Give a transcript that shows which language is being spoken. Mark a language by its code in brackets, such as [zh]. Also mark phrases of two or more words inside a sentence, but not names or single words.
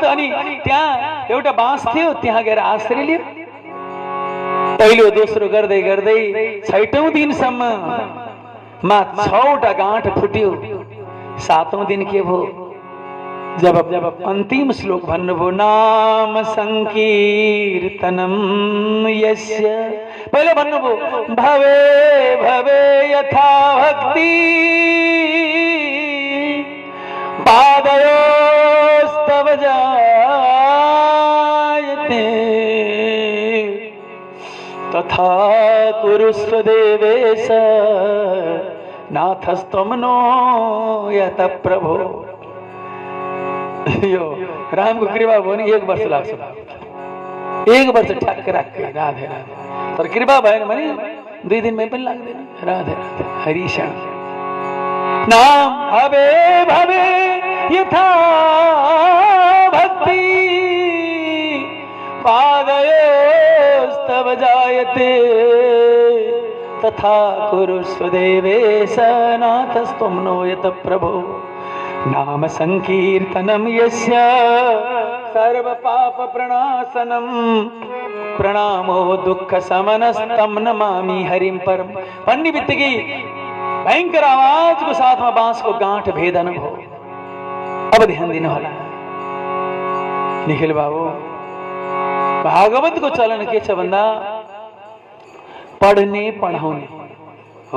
[ne] अनि त्यहाँ एउटा बाँस थियो, त्यहाँ गएर आश्रय लियो। पहिलो दोस्रो गर्दै गर्दै 6औं दिनसम्म 6वटा गाँठ फुट्यो। 7औं दिन के भयो? जब अंतिम श्लोक भन्नुभयो, [sa] नाम संकीर्तनम यस्य। [ne] पहिले भन्नुभयो [sa] भवे भवे यथा भक्ति पादयोस्तव जायते तथा कुरुस्व देवेश नाथस्त्वं नो यत प्रभो। [ne] यो रामको कृपा भयो भने 1 वर्ष लाग्छ। 1 वर्ष ठ्याक्क राख्दै राधे राधे। तर कृपा भएन भने 2 दिनमै पनि लाग्दैन। राधे राधे। [sa] हरिशरण नाम भवे भवे यथा भक्ति पादयोस्तव जायते तथा कुरुस्व देवेश नाथस्त्वं नो यत प्रभो। नाम संकीर्तनम यस्य सर्व पाप प्रणाशनम प्रणामो दुख समनस्तम नमामि हरिम परम। [ne] पन्नी बित्तिकै भयंकर आवाजको साथमा बाँसको गाँठ भेदन भयो। अब ध्यान दिनु होला निखिल बाबु, भागवतको चलन के छ भन्दा पढ्ने पढाउने हो।